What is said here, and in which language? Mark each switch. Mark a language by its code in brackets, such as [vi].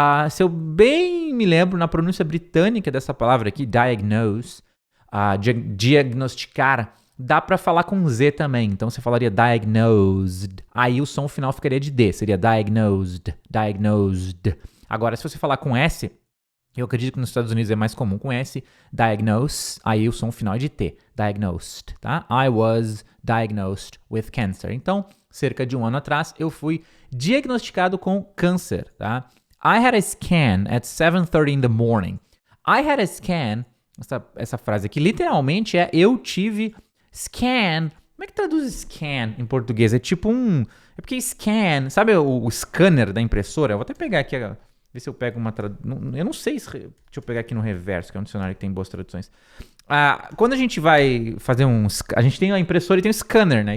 [pt] Se eu bem me lembro, na pronúncia britânica dessa palavra aqui, diagnose, diagnosticar, dá para falar com Z também, então você falaria diagnosed, aí o som final ficaria de D, seria diagnosed. Agora, se você falar com S, eu acredito que nos Estados Unidos é mais comum com S, diagnose, aí o som final é de T, diagnosed, tá? [en] I was diagnosed with cancer. [pt] Então, cerca de um ano atrás, eu fui diagnosticado com câncer, tá? [en] I had a scan at 7:30 in the morning. I had a scan, [pt] essa frase aqui literalmente é eu tive scan. Como é que traduz scan em português? É tipo é porque scan, sabe o scanner da impressora? Eu vou até pegar aqui, ver se eu pego uma tradução. Eu não sei se. Deixa eu pegar aqui no Reverso, que é um dicionário que tem boas traduções. Quando a gente vai fazer a gente tem a impressora e tem o scanner, né?